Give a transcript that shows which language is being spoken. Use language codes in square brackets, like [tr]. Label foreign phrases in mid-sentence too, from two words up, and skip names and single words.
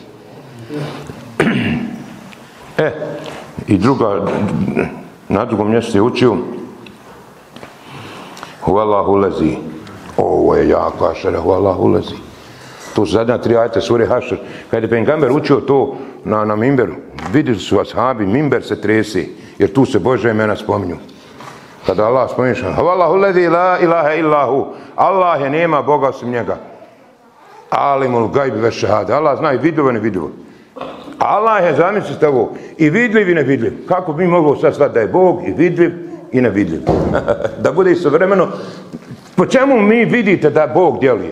[bs] I na drugom mjestu je učio [ar] هو الله الذي. [bs] Ovo je jako ašere, [ar] هو الله الذي. [bs] To su zadnja 3 ajete sure Hašr. Kad je Pejgamber učio to na mimberu, vidjeli su ashabi, mimber se tresi, jer tu se Božja imena spominju. Kada Allah spominje, [ar] هو الله الذي لا إله إلا هو. [bs] Allah je, nema Boga osim njega. [ar] عالم الغيب والشهادة. [bs] Allah zna i vidljivo i nevidljivo. Allah je, zamislite ovo, i vidljiv i nevidljiv. Kako bi mogao sad shvatiti da je Bog i vidljiv i nevidljiv? Da bude istovremeno. Po čemu mi vidite da Bog djeluje?